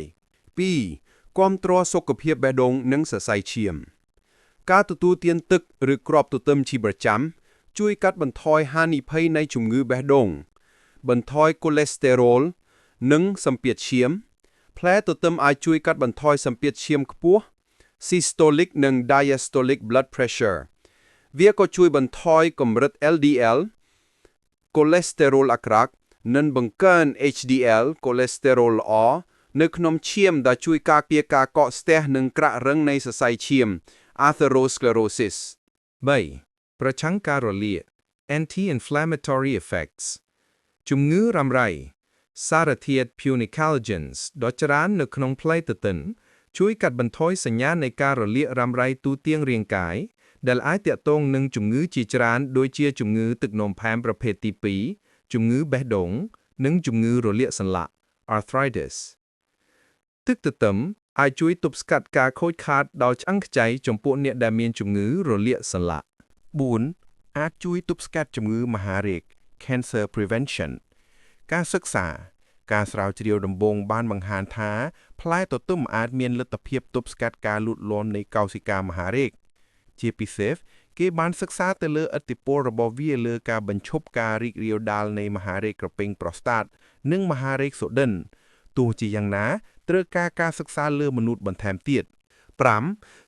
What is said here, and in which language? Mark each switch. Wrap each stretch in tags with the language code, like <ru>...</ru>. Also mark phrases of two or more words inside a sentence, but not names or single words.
<km>2. គាំទ្រសុខភាពបេះដូងនិងសរសៃឈាមការទទួលទានទឹកឬគ្រាប់ទទឹមជាប្រចាំជួយកា ត់បន្ថយហានិភ័យនៃជំងឺបេះដូងបន្ថយកូលេស្តេរ៉ុលនិងសម្ពាធឈាមផ្លែទទឹមអាចជួយកាត់បន្ថយសម្ពាធឈាមខ្ពស់ systolic និង</km> <en>diastolic blood pressure</en> <km>វាក៏ជួយបន្ថយកម្រិត LDL កូលេស្តេរ៉ុលអាក្រក់និងបង្កើន HDL កូលេស្តេរ៉ុលល្អនៅក្នុងឈាមដែលជួយការពារការកកស្ទះនិងក្រាក់រឹងនៃសរសៃឈាម atherosclerosis 3. ប្រឆាំងការរលាក</km> <en>anti-inflammatory effects</en> <km>ជំងឺរ៉ាំរ៉ៃសារធាតុ punicalagins ដ៏ច្រើននៅក្នុងផ្លែទទឹមជួយកាត់ បន្ថយសញ្ញានៃការរលាករ៉ាំរ៉ៃទូទាំងរាងកាយដែលអាចទាក់ទងនឹងជំងឺជាច្រើនដូចជាជំងឺទឹកនោមផែនប្រភេទទី2ជំងឺបេះដូងនិងជំងឺរលាកសន្លាក់ arthritis ទឹកទទឹមអាចជួយទប់ស្កាត់ការខូចខាតដោយឆ្អឹងខ្ចីចំពោះអ្នកដែលមានជំងឺរលាកសន្លាក់ 4. អាចជួយទប់ស្កាត់ជំងឺមហារីក</km> <en>cancer prevention</en> <km>ការសិក្សាការស្រាវជ្រាវដំបូងបានបង្ហាញថាផ្លែទទឹមអាចមានលទ្ធភាពទប់ស្កាត់ការលូតលាស់នៃកោសិកាមហារីកជាពិសេសគេបានសិក្សាទៅលើឥទ្ធិពលរបស់វាលើការបញ្ឈប់ការរីករាលដាលនៃមហារីកក្រពះប្រូស្តាតនិងមហារីកសូឌិនទោះជាយ៉ាងណាត្រូវការសិក្សាលើមនុស្សបន្ថែមទៀត 5.</km>